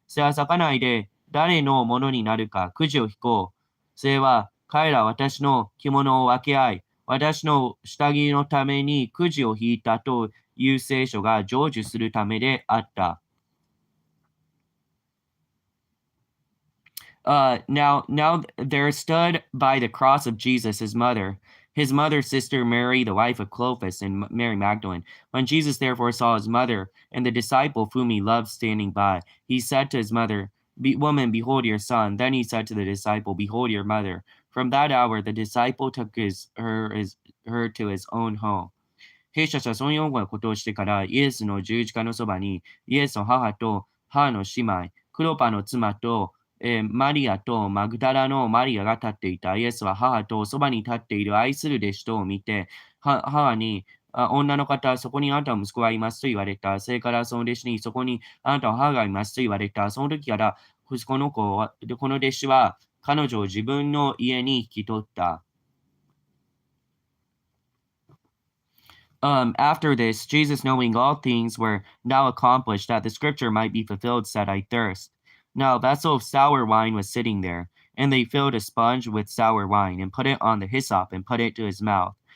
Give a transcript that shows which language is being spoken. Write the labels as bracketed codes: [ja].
[ja] それは裂かないで誰のものになるかくじを引こう。それは彼らは私の着物を分け合い、私の下着のためにくじを引いたという聖書が成就するためであった。 [en] Now there stood by the cross of Jesus his mother's sister Mary, the wife of Clopas, and Mary Magdalene. When Jesus therefore saw his mother and the disciple whom he loved standing by, he said to his mother, Woman, behold your son. Then he said to the disciple, Behold your mother. From that hour the disciple took her to his own home. [ja] 兵士たちはその4個のことをしてから、イエスの十字架のそばに、イエスの母と母の姉妹、クロパの妻と、マリアとマグダラのマリアが立っていた。イエスは母とそばに立っている愛する弟子とを見て、母に、女の方、そこにあなたの息子がいますと言われた。それからその弟子に、そこにあなたの母がいますと言われた。その時から、この弟子は彼女を自分の家に引き取った。 [en] After this, Jesus, knowing all things were now accomplished, that the scripture might be fulfilled, said, I thirst. Now a vessel of sour wine was sitting there, and they filled a sponge with sour wine, and put it on the hyssop, and put it to his mouth.